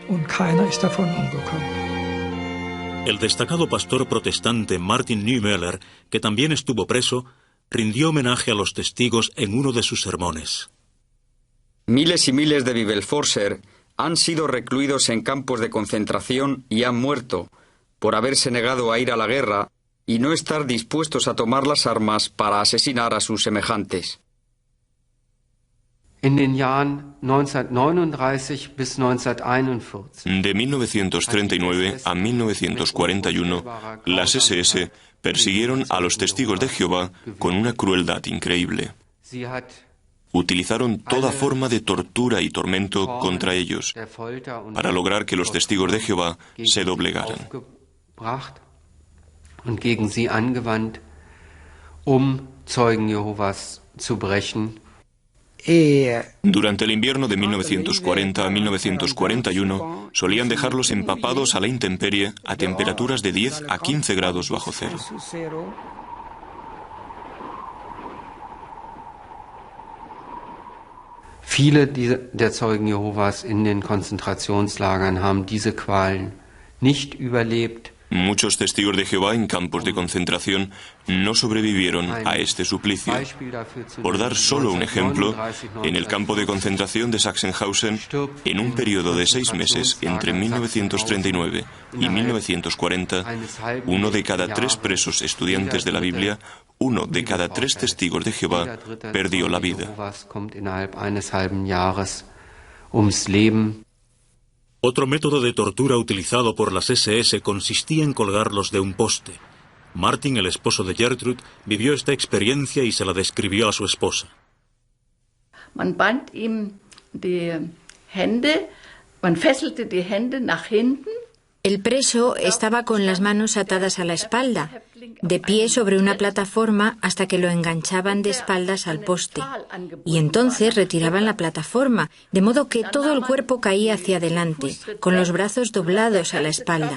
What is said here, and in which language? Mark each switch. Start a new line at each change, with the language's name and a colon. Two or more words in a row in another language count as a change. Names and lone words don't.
Spanish: El destacado pastor protestante Martin Niemöller, que también estuvo preso, rindió homenaje a los testigos en uno de sus sermones. Miles y miles de Bibelforser han sido recluidos en campos de concentración y han muerto por haberse negado a ir a la guerra y no estar dispuestos a tomar las armas para asesinar a sus semejantes.
German: In den Jahren 1939 bis 1941.
Spanish: De 1939 a 1941, las SS persiguieron a los testigos de Jehová con una crueldad increíble. Utilizaron toda forma de tortura y tormento contra ellos para lograr que los testigos de Jehová se doblegaran.
German: Und gegen sie angewandt, Zeugen Jehovas zu brechen.
Spanish: Durante el invierno de 1940 a 1941, solían dejarlos empapados a la intemperie a temperaturas de 10 a 15 grados bajo cero.
German: Viele der Zeugen Jehovas in den Konzentrationslagern haben diese Qualen nicht überlebt.
Spanish: Muchos testigos de Jehová en campos de concentración no sobrevivieron a este suplicio. Por dar solo un ejemplo, en el campo de concentración de Sachsenhausen, en un periodo de 6 meses entre 1939 y 1940, 1 de cada 3 presos estudiantes de la Biblia, 1 de cada 3 testigos de Jehová perdió la vida. Otro método de tortura utilizado por las SS consistía en colgarlos de un poste. Martin, el esposo de Gertrud, vivió esta experiencia y se la describió a su esposa.
German: Man band ihm die Hände, man fesselte die Hände nach hinten.
Spanish: El preso estaba con las manos atadas a la espalda, de pie sobre una plataforma hasta que lo enganchaban de espaldas al poste. Y entonces retiraban la plataforma, de modo que todo el cuerpo caía hacia adelante, con los brazos doblados a la espalda.